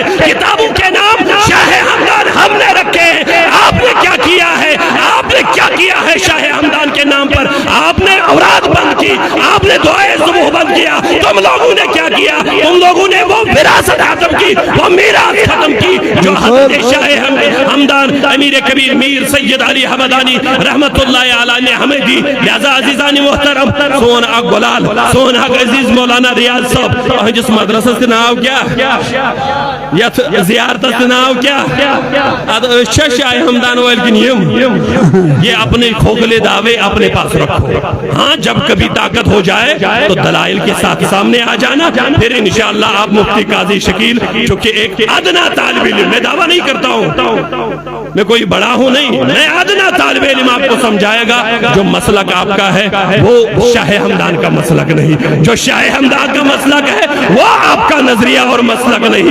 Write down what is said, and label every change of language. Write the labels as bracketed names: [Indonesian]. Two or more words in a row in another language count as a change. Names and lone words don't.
[Urdu] کتابوں کے نام شاہ ہمدان ہم نے رکھے آپ نے کیا کیا ہے آپ نے کیا کیا ہے شاہ ہمدان کے نام پر آپ نے اوراد بند کی آپ نے دعائے صبح بند کیا تم لوگوں نے کیا کیا تم لوگوں نے وہ وراثت ختم کی وہ میراث ختم کی جو حضرت شاہ ہمدان امیر کبیر میر سید علی حمدانی رحمت اللہ علیہ نے ہمیں دی. لہذا عزیزان محترم [Kashmiri] سون اک گلال سون اک [Urdu] عزیز مولانا ریاض صاحب جس مدرسہ کے نام کیا یت زیارت کے نام کیا شاہ ہمدان [Kashmiri] ویل کن [Urdu] یہ اپنے کھوکھلے دعوے اپنے پاس رکھو. ہاں جب کبھی طاقت ہو جائے تو دلائل کے ساتھ سامنے آ جانا, پھر انشاءاللہ آپ مفتی قاضی شکیل چونکہ ایک ادنا طالب علم, میں دعویٰ نہیں کرتا ہوں میں کوئی بڑا ہوں نہیں, میں ادنا طالب علم آپ کو سمجھائے گا جو مسلک آپ کا ہے وہ شاہ ہمدان کا مسلک نہیں, جو شاہ ہمدان کا مسلک ہے وہ آپ کا نظریہ اور مسلک نہیں.